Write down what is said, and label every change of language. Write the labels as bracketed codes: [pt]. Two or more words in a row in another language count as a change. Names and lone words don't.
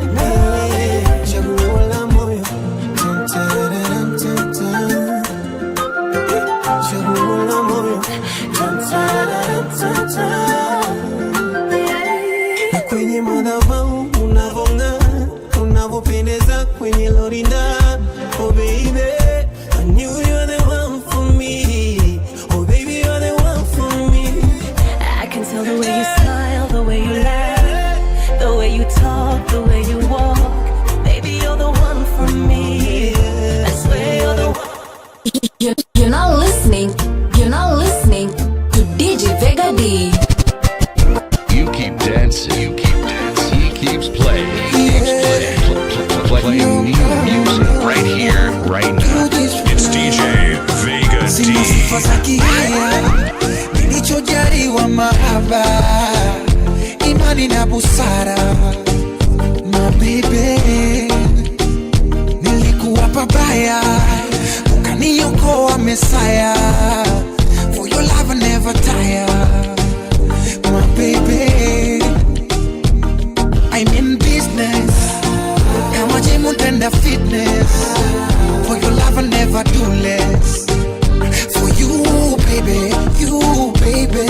[sw] Chaguo la moyo, chaguo la moyo, na kwenye madhabahu unavong'aa, unavopendeza kwenye lorinda. [en] Oh baby, I knew you're the one for me. Oh baby, you're the one for me. I can tell the way you smile, the way you laugh, the way you talk, the way you walk. Baby, you're the one for me. I swear you're the one. You're not listening to DJ Vega D. You keep dancing, he keeps playing, playing new music right here, right now. It's DJ Vega D. [sw] Sifa za kihaya, nilichojaliwa mahaba, imani na busara. [en] My baby, [sw] nilikuwa pabaya, ukaniokoa Mesaya. [en] For your love I never tire. My baby, I'm in business, [sw] kama gym utenda fitness. [en] For your love I never do less. For you baby, you baby.